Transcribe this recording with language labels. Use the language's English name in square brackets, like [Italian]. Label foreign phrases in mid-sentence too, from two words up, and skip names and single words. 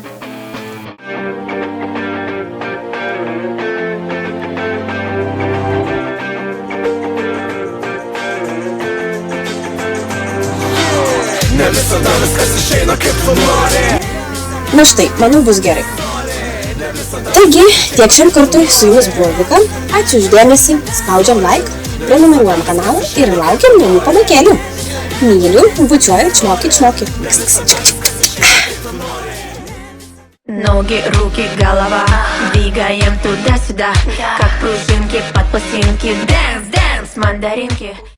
[Lithuanian] Ne visada viskas išeina kaip tu nori. Na štai, manau bus gerai. Taigi, tiek šiam kartui su jumis buvo Vika. Ačiū už dėmesį, spaudžiam like, prenumeruojam kanalą ir laukiam naujų pamokėlių. Myliu, bučiuoju, [Russian] čmoки. Ноги, руки, голова, двигаем туда-сюда, как пружинки под пластинки. [English] Dance, dance, [Russian] мандаринки.